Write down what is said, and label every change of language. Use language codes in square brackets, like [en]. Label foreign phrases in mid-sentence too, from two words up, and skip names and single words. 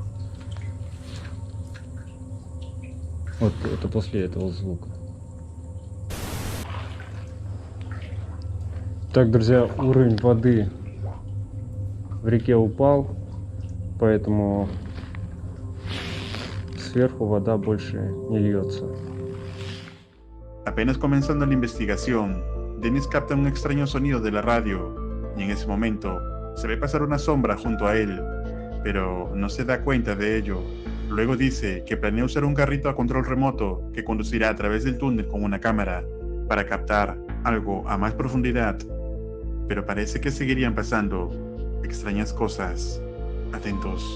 [ru] Вот это после этого звука. Так, друзья, уровень воды в реке упал, поэтому сверху вода больше не льется. [es] Apenas comenzando la investigación, Dennis capta un extraño sonido de la radio y en ese momento se ve pasar una sombra junto a él, pero no se da cuenta de ello. Luego dice que planea usar un carrito a control remoto que conducirá a través del túnel con una cámara para captar algo a más profundidad. Pero parece que seguirían pasando extrañas cosas. Atentos.